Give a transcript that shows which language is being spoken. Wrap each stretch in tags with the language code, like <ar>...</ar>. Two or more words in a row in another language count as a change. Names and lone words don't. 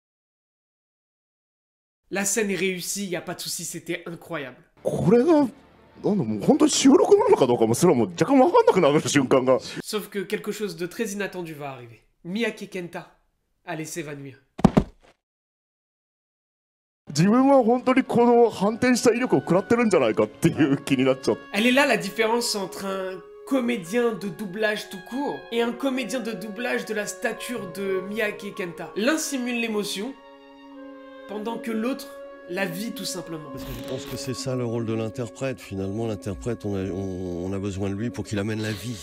<fr>La scène est réussie, y a pas de souci, c'était incroyable.</fr> <ja>これがなんだもう本当に収録なのかどうかもすらも若干分かんなくなる瞬間が</ja> <fr>Sauf que quelque chose de très inattendu va arriver. Miyake Kenta allait s'évanouir.</fr> <ja>自分は本当にこの反転した威力を食らってるんじゃないかっていう気になっちゃって</ja> <fr>Elle est là la différence entre un comédien de doublage tout court et un comédien de doublage de la stature de Miyake Kenta. L'un simule l'émotion, pendant que l'autre la vit tout simplement. Parce que je pense que c'est ça le rôle de l'interprète. Finalement, l'interprète, on a besoin de lui pour qu'il amène la vie.</fr>